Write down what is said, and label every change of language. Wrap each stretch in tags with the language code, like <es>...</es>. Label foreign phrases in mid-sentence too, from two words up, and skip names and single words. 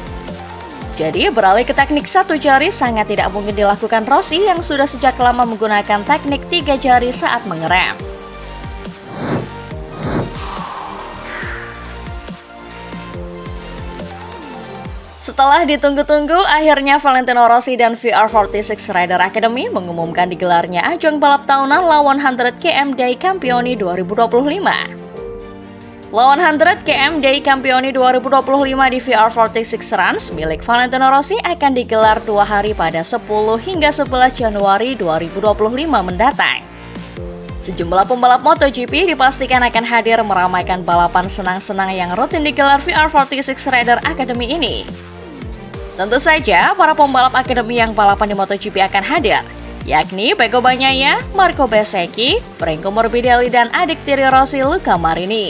<id>Jadi beralih ke teknik satu jari sangat tidak mungkin dilakukan Rossi yang sudah sejak lama menggunakan teknik 3 jari saat mengerem. Setelah ditunggu-tunggu, akhirnya Valentino Rossi dan VR46 Rider Academy mengumumkan digelarnya ajang balap tahunan La 100 km dei Campioni 2025. La 100 km dei Campioni 2025 di VR46 Runs milik Valentino Rossi akan digelar 2 hari pada 10 hingga 11 Januari 2025 mendatang. Sejumlah pembalap MotoGP dipastikan akan hadir meramaikan balapan senang-senang yang rutin digelar VR46 Rider Academy ini. Tentu saja, para pembalap akademi yang balapan di MotoGP akan hadir, yakni Pecco Bagnaia, Marco Bezzecchi, Franco Morbidelli, dan adik tiri Rossi Luca Marini.</id>